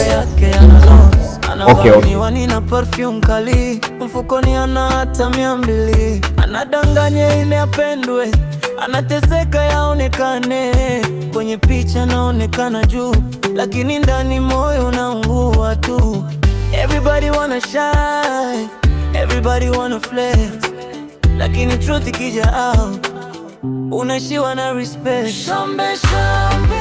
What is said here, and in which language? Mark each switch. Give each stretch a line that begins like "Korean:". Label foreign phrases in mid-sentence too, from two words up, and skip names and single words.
English: Okay.
Swahili: Nina perfume kali, mfukoni ana hata 200. Anadanganya ili apendwe. Anateseka yaonekane, kwenye picha naonekana juu, lakini ndani moyo unaungua tu.
English: Everybody wanna shine, everybody wanna flex, lakini truth ikija out,
Swahili: unaishiwa na
English: respect.
Swahili: Shombe shombe.